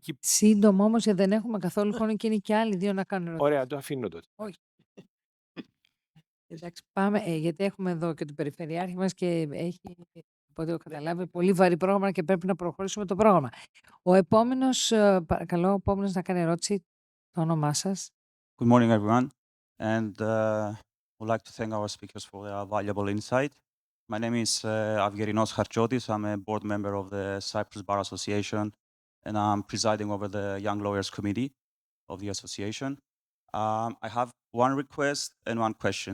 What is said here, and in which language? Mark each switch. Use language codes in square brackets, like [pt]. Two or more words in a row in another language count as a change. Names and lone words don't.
[el] Σύντομο όμως, γιατί δεν έχουμε καθόλου χρόνο και είναι και άλλοι δύο να κάνουν ερωτήσεις. Ωραία, το αφήνω τότε. Όχι. Εντάξει, πάμε, γιατί έχουμε εδώ και τον Περιφερειάρχη μας και έχει, από ό,τι έχω καταλάβει, πολύ βαρύ πρόγραμμα και πρέπει να προχωρήσουμε το πρόγραμμα. Ο επόμενος, παρακαλώ, ο επόμενος να κάνει ερώτηση, το όνομά σας. [en] Good morning, everyone, and would like to thank our speakers for their valuable insight. My name is Avgerinos Harchotis. I'm a board member of the Cyprus Bar Association, and I'm presiding over the Young Lawyers Committee of the association. I have one request and one question.